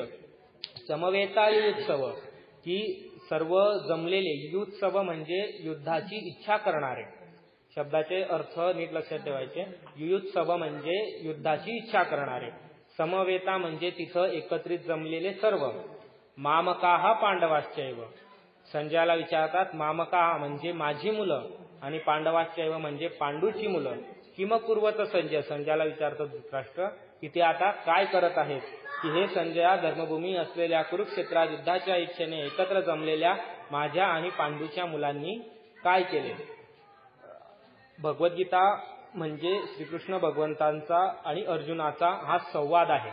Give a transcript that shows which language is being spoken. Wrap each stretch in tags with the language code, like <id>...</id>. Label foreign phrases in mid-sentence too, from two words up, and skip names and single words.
<mr>समवेतायुत्सव, की सर्व जमलेले, युत्सव म्हणजे युद्धाची इच्छा करणारे, शब्दाचे अर्थ नीट लक्षात ठेवायचे। युयुत्सव म्हणजे युद्धाची इच्छा करणारे, समवेता म्हणजे तिथं एकत्रित जमलेले सर्व।</mr> <sa>मामकाः पांडवाश्चैव,</sa> <mr>संजयाला विचारतात मामकाः म्हणजे माझी मुलं आणि पांडवाश्चैव म्हणजे पांडूची मुलं।</mr> <sa>किम कुर्वत संजय,</sa> <mr>संजयाला विचारतात धृतराष्ट्र की ते आता काय करत आहेत, की हे संजया धर्मभूमी असलेल्या कुरुक्षेत्रात युद्धाच्या इच्छेने एकत्र जमलेल्या माझ्या आणि पांडूच्या मुलांनी काय केले। भगवद्गीता म्हणजे श्रीकृष्ण भगवंतांचा आणि अर्जुनाचा हा संवाद आहे।</mr>